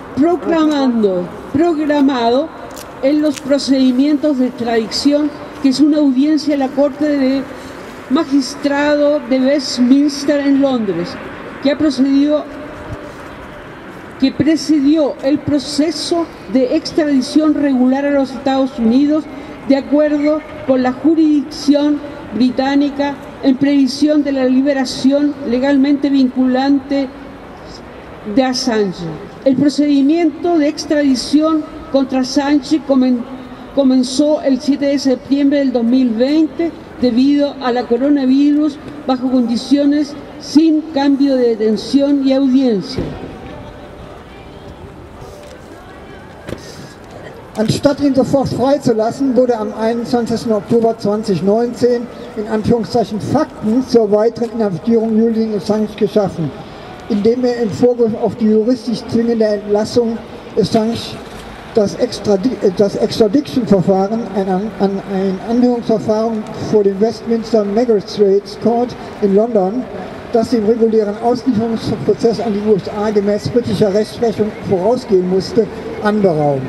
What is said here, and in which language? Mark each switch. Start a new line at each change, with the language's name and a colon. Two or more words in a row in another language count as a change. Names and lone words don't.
Spanish: programado en los procedimientos de extradición, que es una audiencia en la Corte de Magistrado de Westminster en Londres, que presidió el proceso de extradición regular a los Estados Unidos de acuerdo con la jurisdicción británica en previsión de la liberación legalmente vinculante de Assange. El procedimiento de extradición contra Assange comenzó el 7 de septiembre del 2020 debido a la coronavirus bajo condiciones sin cambio de detención y audiencia.
German: Anstatt ihn sofort freizulassen, wurde am 21. Oktober 2019 in Anführungszeichen Fakten zur weiteren Inhaftierung Julian Assange geschaffen, indem er im Vorgriff auf die juristisch zwingende Entlassung Assange das Extradition-Verfahren, ein Anhörungsverfahren vor dem Westminster Magistrates Court in London, das dem regulären Auslieferungsprozess an die USA gemäß britischer Rechtsprechung vorausgehen musste, anberaumt.